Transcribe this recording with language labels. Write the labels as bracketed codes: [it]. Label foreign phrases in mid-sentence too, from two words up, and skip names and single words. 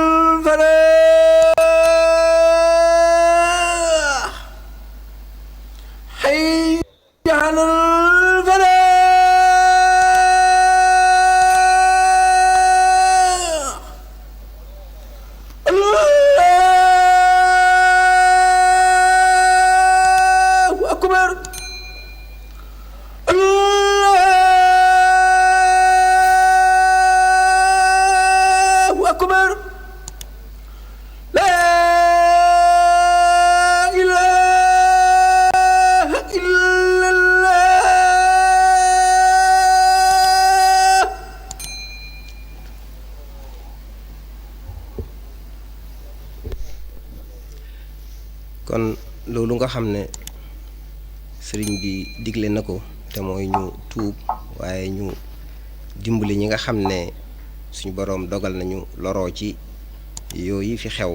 [ar] الفلاح حي على الفلاح الله أكبر الله أكبر لا إله إلا الله [wo] kon loolu nga xam ne sëriñ bi digle na ko te mooy ñu tuub waaye ñu dimbali ñi nga xam ne suñu boroom dogal nañu loroo ci yooyu fi xew.